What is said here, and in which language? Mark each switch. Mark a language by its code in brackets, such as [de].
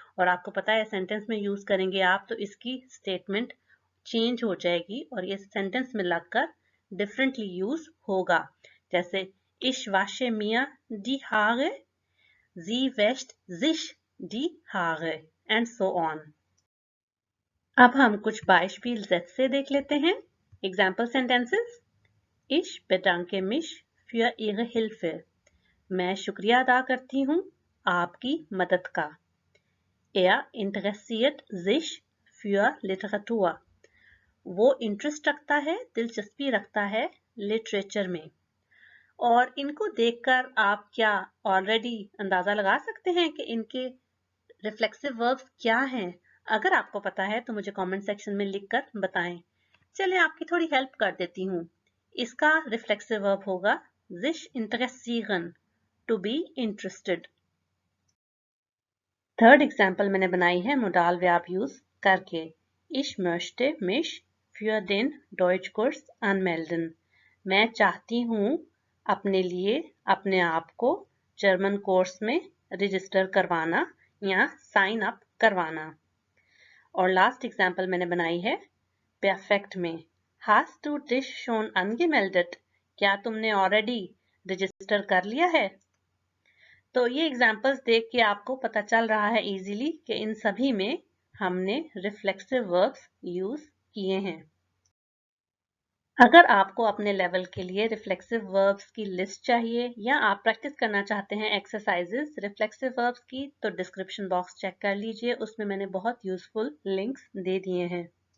[hi] और आपको पता है सेंटेंस में यूज करेंगे आप तो इसकी स्टेटमेंट चेंज हो जाएगी और ये सेंटेंस में लगकर डिफरेंटली यूज होगा। जैसे [de] इश वाशे मिया दी हागे, जी वेस्ट जिश दी हागे, [en] And so on. [hi] अब हम कुछ बाइस्पिल से देख लेते हैं। [en] Example sentences. [de] Ich bedanke mich für Ihre Hilfe. [hi] मैं शुक्रिया अदा करती हूँ आपकी मदद का। [de] Er interessiert sich für Literatur. [hi] वो इंटरेस्ट रखता है, दिलचस्पी रखता है लिटरेचर में। और इनको देखकर आप क्या ऑलरेडी अंदाजा लगा सकते हैं कि इनके रिफ्लेक्सिव वर्ब्स क्या हैं? अगर आपको पता है तो मुझे कमेंट सेक्शन में लिखकर बताएं। चलिए आपकी थोड़ी हेल्प कर देती हूँ। इसका रिफ्लेक्सिव वर्ब होगा [de] sich interessieren, [en] to be interested। [hi] Third example मैंने बनाई है मोडाल वर्ब यूज करके। [de] Ich möchte mich für den Deutschkurs anmelden। [hi] मैं चाहती हूँ अपने लिए अपने आप को जर्मन कोर्स में रजिस्टर करवाना या साइन अप करवाना। और लास्ट एग्जाम्पल मैंने बनाई है परफेक्ट में। [de] Hast du dich schon angemeldet? [hi] क्या तुमने ऑलरेडी रजिस्टर कर लिया है? तो ये एग्जाम्पल्स देख के आपको पता चल रहा है इजीली कि इन सभी में हमने रिफ्लेक्सिव वर्ब्स यूज किए हैं। अगर आपको अपने लेवल के लिए रिफ्लेक्सिव वर्ब्स की लिस्ट चाहिए या आप प्रैक्टिस करना चाहते हैं एक्सरसाइजेस रिफ्लेक्सिव वर्ब्स की, तो डिस्क्रिप्शन बॉक्स चेक कर लीजिए, उसमें मैंने बहुत यूजफुल लिंक्स दे दिए हैं।